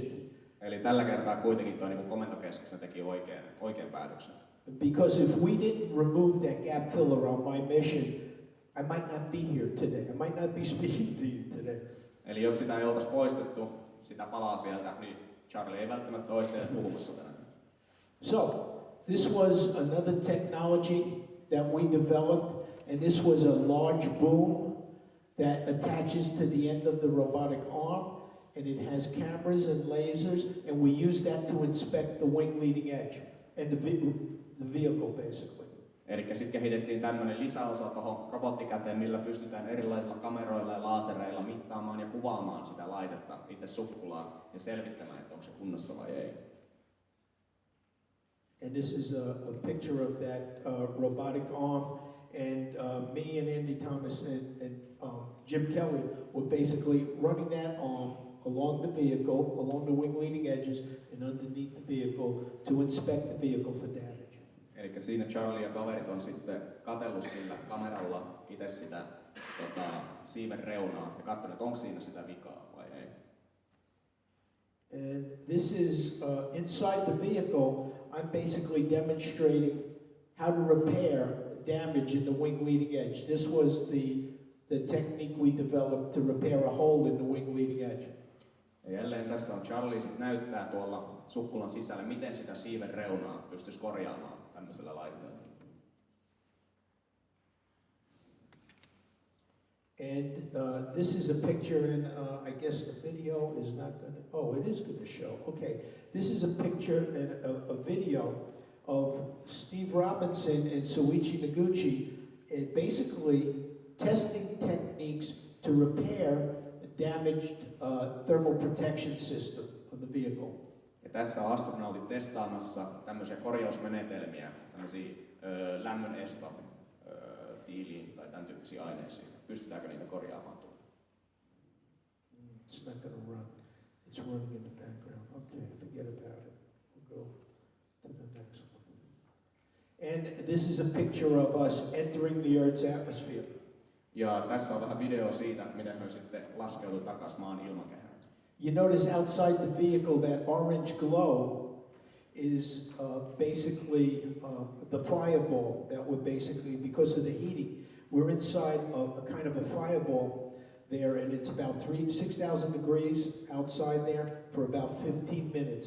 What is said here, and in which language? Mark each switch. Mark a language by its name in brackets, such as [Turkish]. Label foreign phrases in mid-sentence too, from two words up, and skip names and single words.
[Finnish] Eli tällä kertaa kuitenkin tuo niin komentokeskus teki oikean päätöksen. [English] Because if we didn't remove that gap filler on my mission, I might not be here today. I might not be speaking to you today. [Finnish] Eli jos sitä ei oltaisi poistettu, sitä palaa sieltä, niin Charlie ei välttämättä olisi teille puhumassa tänään. [English] So, this was another technology that we developed, and this was a large boom that attaches to the end of the robotic arm, and it has cameras and lasers, and we use that to inspect the wing leading edge and the vehicle basically. [Finnish] Eli sitten kehitettiin tämmöinen lisäosa tuohon robottikäteen, millä pystytään erilaisilla kameroilla ja lasereilla mittaamaan ja kuvaamaan sitä laitetta, itse sukkulaa, ja selvittämään, että onko se kunnossa vai ei. [English] And this is a picture of that robotic arm, and me and Andy Thomas and Jim Kelly were basically running that arm along the vehicle, along the wing leading edges, and underneath the vehicle to inspect the vehicle for damage. [Finnish] Eli siinä Charlie ja kaverit on sitten katsellut sillä kameralla itse sitä siiven reunaa ja katsonut, että onko siinä sitä vikaa vai ei. [English] And this is inside the vehicle. I'm basically demonstrating how to repair damage in the wing leading edge. This was the technique we developed to repair a hole in the wing leading edge. [Finnish] Ja jälleen tässä on Charlie sit näyttää tuolla sukkulan sisällä, miten sitä siiven reunaa pystyisi korjaamaan tämmöisellä laitteella. [English] And this is a picture, and I guess the video is not going to, oh, it is going to show. Okay, this is a picture and a video of Steve Robinson and Soichi Noguchi basically testing techniques to repair a damaged thermal protection system of the vehicle. [Finnish] Ja tässä on astronautit testaamassa tämmöisiä korjausmenetelmiä, tämmöisiä lämmönestotiiliin tai tämän tyyppisiä aineisiin. Pystytäänkö niitä korjaamaan tuolla? [English] It's not going to run. It's running in the background. Okay, forget about it. We'll go to the next one. And this is a picture of us entering the Earth's atmosphere. [Finnish] Ja tässä on vähän video siitä, miten he sitten laskeutuu takaisin maan ilmakehään. [English] You notice outside the vehicle that orange glow is basically the fireball that would basically, because of the heating, we're inside a kind of a fireball there, and it's about 6,000 degrees outside there for about 15 minutes.